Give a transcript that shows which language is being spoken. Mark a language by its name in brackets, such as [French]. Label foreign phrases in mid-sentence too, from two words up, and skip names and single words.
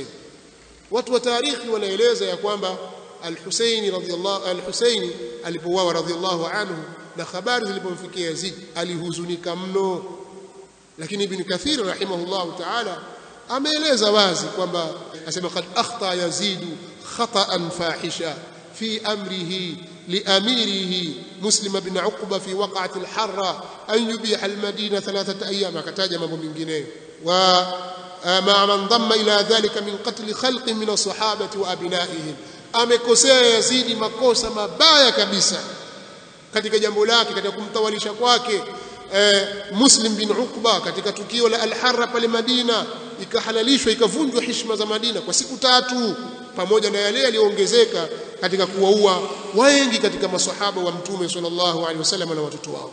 [Swahili] Watu wa tarikhi wanaeleza ya kwamba al-Husayn alipouawa [Arabic] رضي الله عنه [Swahili] na habari zilipomfikia Yazid alihuzunika mno. Lakini Ibn Kathir [Arabic] رحمه الله تعالى [Swahili] ameeleza wazi kwamba asema [Arabic] قد أخطأ يزيد خطأً فاحشاً في أمره لأمره مسلم بن عقبة في وقعة الحرة أن يبيح المدينة ٣ أيام. [Swahili] Akataja mambo mengine [Arabic] وما من ضمّ إلى ذلك من قتل خلق من الصحابة وأبنائهم. [Swahili] Amekosea Yazidi makosa mabaya kabisa katika jambo lake, katika kumtawalisha kwake Muslim bin Uqba katika tukio la al-Harra pale Madina, ikahalalishwa ikavunjwa heshima za Madina kwa siku 3, pamoja na yale yaliyoongezeka katika kuwaua wengi katika maswahaba wa Mtume [Arabic] صلى الله عليه وسلم [Swahili] na watoto wao.